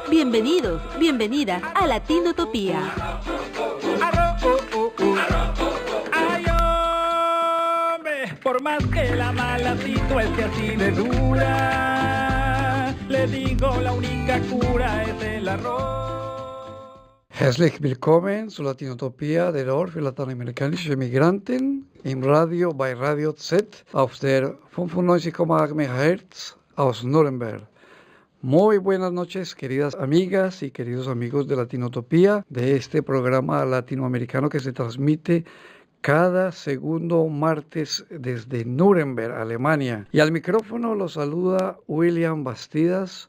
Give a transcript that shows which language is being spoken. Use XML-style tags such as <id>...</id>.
<es>Bienvenidos, bienvenidas a Latinotopía. Ay, hombre, por más que la mala situación así de dura, le digo la única cura es el arroz.</es> <de>Herzlich willkommen zur Latinotopia der Ort für lateinamerikanische Migranten im Radio bei Radio Z auf der 95,8 MHz aus Nuremberg.</de> <es>Muy buenas noches, queridas amigas y queridos amigos de Latinotopía, de este programa latinoamericano que se transmite cada segundo martes desde Nuremberg, Alemania. Y al micrófono los saluda William Bastidas.</es>